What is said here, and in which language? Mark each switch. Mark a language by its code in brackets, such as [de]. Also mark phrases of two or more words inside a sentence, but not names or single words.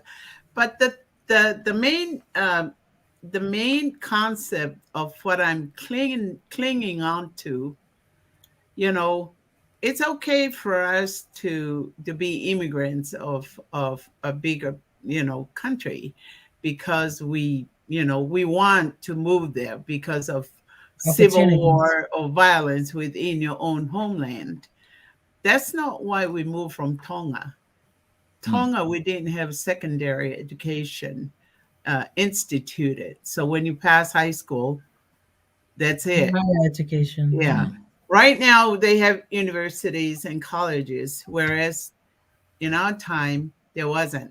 [en] But the main concept of what I'm clinging on to, you know, it's okay for us to be immigrants of a bigger, country, because we want to move there because of civil Opportunities. war or violence within your own homeland. That's not why we moved from Tonga. Hmm. Tonga, we didn't have secondary education instituted. So when you pass high school, that's it. Higher education. Yeah. Hmm. Right now, they have universities and colleges, whereas in our time, there wasn't.